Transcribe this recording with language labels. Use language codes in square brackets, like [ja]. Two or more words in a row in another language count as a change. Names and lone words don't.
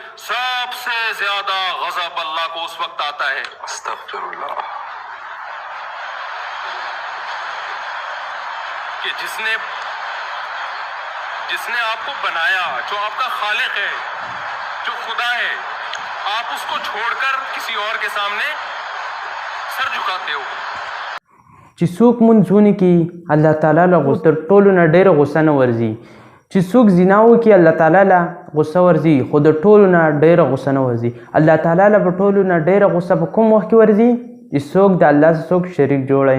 [ur] سب سے زیادہ غضب اللہ کو اس وقت آتا ہے [ar] استغفر اللہ [ur] کہ جس نے آپ کو بنایا, جو آپ کا خالق ہے, جو خدا ہے, آپ اس کو چھوڑ کر کسی اور کے سامنے سر جھکاتے ہو. [ps] چې څوک مونځونه کوي الله تعالی له تر ټولو نه ډېره غصه نه ورځي. چې څوک زنا وکړي الله تعالی له غصه ورځي, خو د ټولو نه ډېره غصه نه ورځي. الله تعالی له په ټولو نه ډېره غصه په کوم وخت کې ورځي؟ چې څوک د الله سره څوک شریک جوړوي.